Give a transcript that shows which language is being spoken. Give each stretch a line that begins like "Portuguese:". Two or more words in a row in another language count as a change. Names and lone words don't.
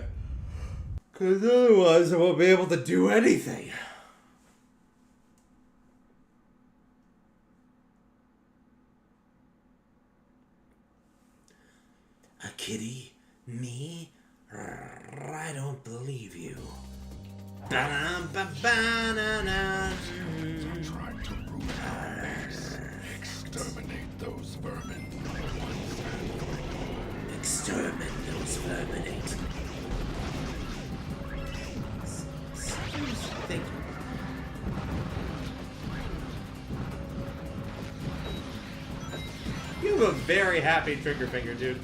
English: Because otherwise I won't be able to do anything. A kitty? Me? I don't believe you. Ba-dum-ba-ba-na-na. Trying to ruin our base. Exterminate those vermin once and for all. Exterminate those verminate. Thank you. You have a very happy trigger finger, dude.